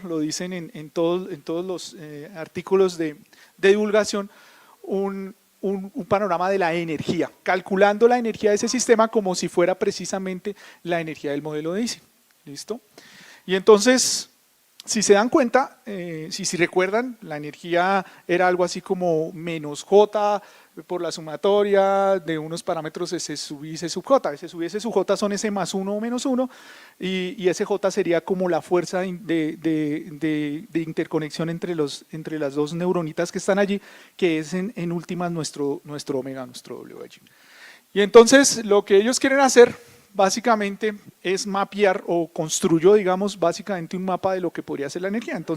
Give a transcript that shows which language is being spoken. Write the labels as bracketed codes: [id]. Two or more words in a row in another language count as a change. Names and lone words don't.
[es] Lo dicen en todos los artículos de divulgación, un panorama de la energía, calculando la energía de ese sistema como si fuera precisamente la energía del modelo de Ising. ¿Listo? Y entonces, si se dan cuenta, si recuerdan, la energía era algo así como -J por la sumatoria de unos parámetros S sub I, S sub J. S sub I, S sub J son ese +1 o -1, y ese J sería como la fuerza de interconexión entre las dos neuronitas que están allí, que es en últimas nuestro omega, nuestro W allí. Y entonces lo que ellos quieren hacer básicamente es mapear, o construyó, digamos, básicamente un mapa de lo que podría ser la energía.